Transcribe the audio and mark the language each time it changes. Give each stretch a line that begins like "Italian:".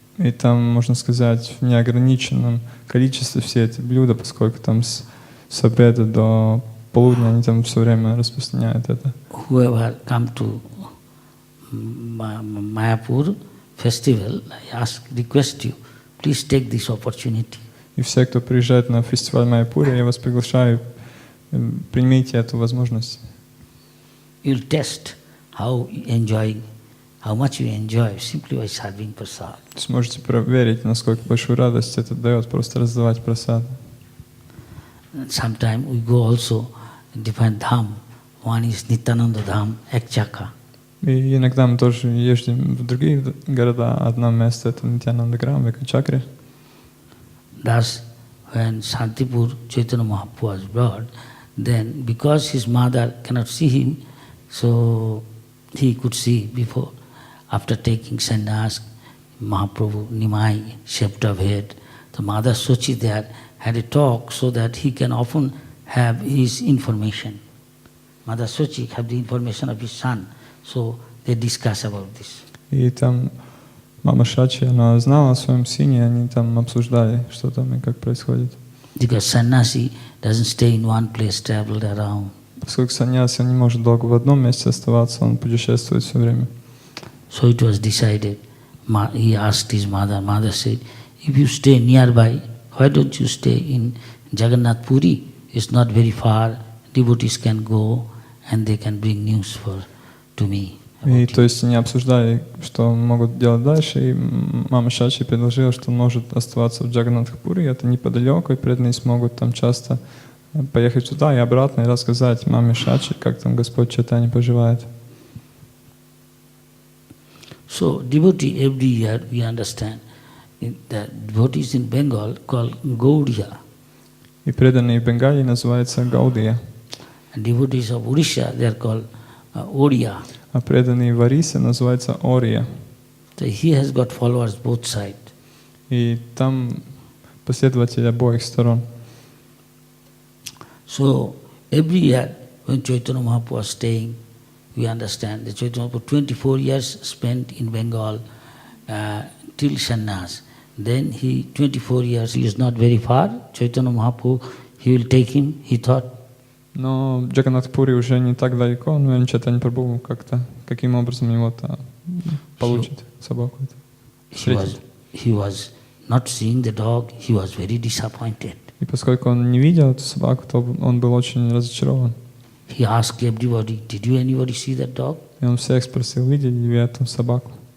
Russian: И там, можно сказать, в неограниченном количестве все эти блюда, поскольку там с обеда до полудня они там все время распространяют это.
English: Whoever come to Mayapur festival, I request you, please take this opportunity.
Russian: И все, кто приезжает на фестиваль Майяпури, я вас приглашаю, примите эту возможность.
English: You'll test how much you enjoy simply by serving prasad.
Russian: Сможете проверить, насколько большую радость это дает, просто раздавать прасад.
English: Sometimes we go also in different dham. One is Nityananda Dham, Ekchaka.
Russian: И иногда мы тоже ездим в другие города. Одно место это Нитьянанда-грам, в Экачакре.
English: Thus, when Shantipur Chaitanya Mahaprabhu was brought, then because his mother cannot see him, so he could see before. After taking sannyas, Mahaprabhu Nimai, shaved of head, the mother Sochi there had a talk so that he can often have his information. Mother Sochi have the information of his son, so they discuss about this.
Russian: И там мама Шачи, она знала о своем сыне, они там обсуждали, что там и как происходит.
English: Because sannyasi doesn't stay in one place, traveled around.
Russian: Поскольку саньяси, он не может долго в одном месте оставаться, он путешествует все время.
English: So it was decided. He asked his mother. Mother said, if you stay nearby, why don't you stay in Jagannath Puri? It's not very far. Devotees can go and they can bring news to me.
Russian: И то есть они обсуждали, что могут делать дальше, и мама Шачи предложила, что он может оставаться в Джаганнатхапуре, это неподалеку, и преданные смогут там часто поехать туда и обратно и рассказать маме Шачи, как там Господь Чайтанья поживает.
English: So devotee every year we understand that devotees in Bengal called Gaudiya.
Russian: И преданные в Бенгалии называются Гаудия.
English: And devotees of Odisha they are called Oriya.
Russian: А преданные в Орисе называются Ория.
English: So he has got followers both sides.
Russian: И там последователи обоих сторон.
English: So every year when Chaitanya Mahaprabhu was staying, we understand that Chaitanya Mahaprabhu 24 years spent in Bengal till sannyas. Then he 24 years, he is not very far. Chaitanya Mahaprabhu, he will take him, he thought.
Russian: Но в Джаганнатхапуре уже не так далеко, но Чайтанья Прабху как-то, каким образом его-то получит собаку.
English: He was not seeing the dog, he was very disappointed.
Russian: И поскольку он не видел эту собаку, то он был очень разочарован.
English: He asked everybody, did you anybody see that dog?
Russian: И он всех спросил, видели ли вы эту собаку?